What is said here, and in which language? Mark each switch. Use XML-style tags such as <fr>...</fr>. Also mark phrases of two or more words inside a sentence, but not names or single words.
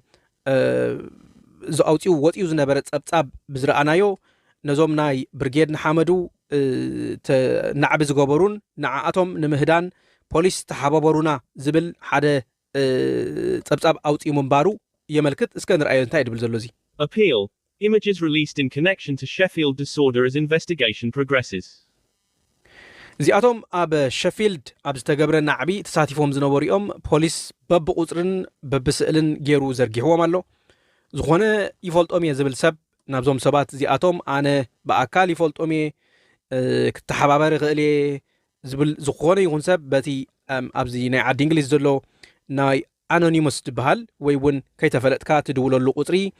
<ti>ዝኣውፂኡ ወፂኡ ዝነበረ ጸብጻብ ብዝረኣናዮ ነዞም ናይ ብርጌድ ንሓመዱ ናዕቢ ዝገበሩን ንዓኣቶም ንምህዳን ፖሊስ ተሓባበሩና ዝብል ሓደ ጸብጻብ ኣውፂኡ ምንባሩ የመልክት እስከ ንርአዮ እንታይ ድብል ዘሎ እዚ</ti> <en>Appeal. Images released in connection to Sheffield disorder as investigation progresses.</en> <ti>እዚኣቶም ኣብ ሸፊልድ ኣብ ዝተገብረ ናዕቢ ተሳቲፎም ዝነበሩ እዮም ፖሊስ በብቁፅርን በብስእልን ገይሩ ዘርጊሕዎም ኣሎ ዝኾነ ይፈልጦም እየ ዝብል ሰብ ናብዞም ሰባት እዚኣቶም ኣነ ብኣካል ይፈልጦም እየ ክተሓባበር ይኽእል እየ ዝብል ዝኾነ ይኹን ሰብ በቲ ኣብዚ ናይ ዓዲ እንግሊዝ ዘሎ ናይ ኣኖኒመስ ትበሃል ወይ እውን ከይተፈለጥካ ትድውለሉ ቁፅሪ</ti>